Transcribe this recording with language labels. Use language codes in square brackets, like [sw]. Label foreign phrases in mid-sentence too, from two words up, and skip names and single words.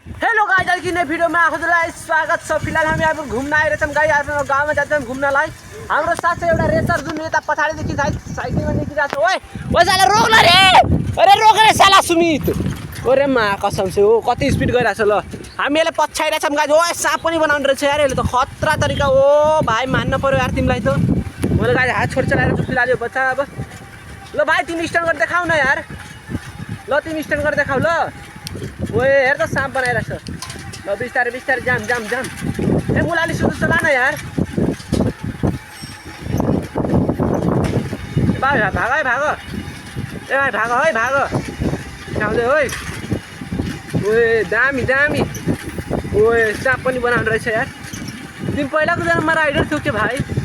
[en] Hello guys, [hi] आज की नई वीडियो में आपका स्वागत छ। [ne] फिलहाल हामी अब घुम्न आइरहेछौँ गाइस। आफ्नो गाउँमा जान्छौँ घुम्नलाई। हाम्रो साथै एउटा रेसर जुन यता पछाडीदेखि साइकलमा निकिरहेको छ। [hi] ओए ओए साला रोक न रे, अरे रोक रे साला सुमित। [ne] ओरे [hi] मा कसम से [ne] हो कति स्पिड गइरहेछ ल। हामी यसले पछाइरहेछौँ गाइस। ओए साप पनि बनाउनु रहेछ यार, यसले त खतरा तरिका। ओ भाइ मान्न पर्यो यार तिमीलाई त। मैले गाइस हात छोड चलाएर छु फिलहाल यो बच्चा। अब ल भाइ तिमी स्ट्यान्ड गरेर देखाउ न यार। ल तिमी स्ट्यान्ड गरेर देखाउ ल। ओए हेर त साँप बनाइरहेछ। ल बिस्तारै बिस्तारै जाम जाम जाम। ए मुलाली सुधु चला न यार। भाइ [hi] भाग है भाग। ए भाइ भाग है भाग। आउँदै ओए। [ne] ओए दामी दामी। ओए साँप पनि बनाउनु रहेछ यार। तिमी पहिलाको जन्ममा राइडर थियौ के भाइ?